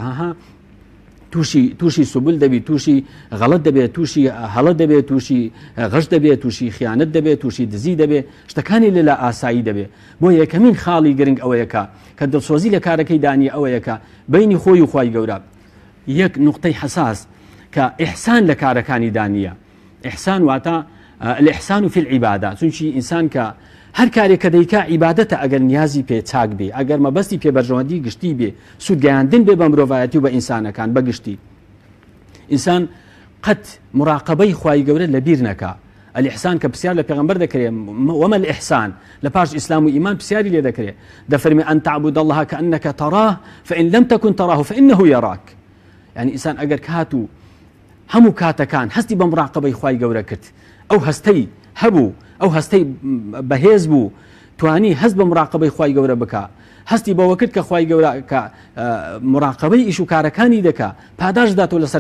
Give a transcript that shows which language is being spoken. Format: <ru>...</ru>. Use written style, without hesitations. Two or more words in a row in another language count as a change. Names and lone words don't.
<ckb>تووشی سوبل دەبێت تووشی غەڵەت دەبێت تووشی هەڵە دەبێت تووشی غەش دەبێت تووشی خیانەت دەبێت تووشی دزی دەبێت شتەکانی لەلا ئاسایی دەبێت بۆ یەکەمین خاڵی گرنگ ئەوەیەکە کە دڵسۆزی لە کارەکەی دانی ئەوەیەکە بینی خۆی و خوای گەورە یەک نقطەی حساس کە ئیحسان لە کارەکانی دانیە ئیحسان واتە</ckb> <ar>الإحسان في العبادة</ar> <ckb>چونکی ئینسان کە هەر کارێک کە دەیکا عیبادەتە ئەگەر نیازی پێ چاک بێ ئەگەر مەبەستی پێبەرژەوەندی گشتی بێ سوودگەیاندن بێ بە مرۆڤایەتی و بە ئینسانەکان بەگشتی ئینسان قەت مراقبەی خوای گەورە لەبیر نەکا الإحسان کە پرسیار لە پێغەمبەر دەکرێت</ckb> <ar>وما الإحسان</ar> <ckb>لە پاش ئیسلام و ئیمان پرسیاری لێ دەکرێت دەفەرمێ</ckb> <ar>أن تعبد الله كأنك تراه فإن لم تكن تراه فإنه يراك</ar> <ckb>يعني ئینسان ئەگەر کات و هەموو کاتەکان هەستی بە مراقبەی خوای گەورە کرد ئەو هەستەی هەبوو ئەو هەستەی بەهێز بوو توانی هەست بە مراقبەی خوای گەورە بکە هەستی بەوە کرد کە خوای گەورە کە مراقبەی ئیش و کارەکانی دەکا پاداش داتەوە لەسەر</ckb>